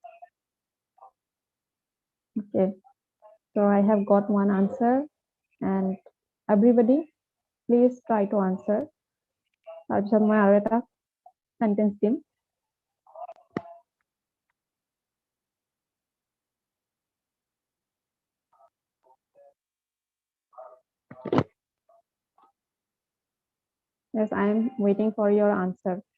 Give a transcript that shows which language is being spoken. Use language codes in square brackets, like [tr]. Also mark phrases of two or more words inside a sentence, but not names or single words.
[en] Okay, so I have got one answer, and everybody please try to answer. [as] তাৰপিছত মই আৰু এটা sentence দিম. [en] Yes, I am waiting for your answer.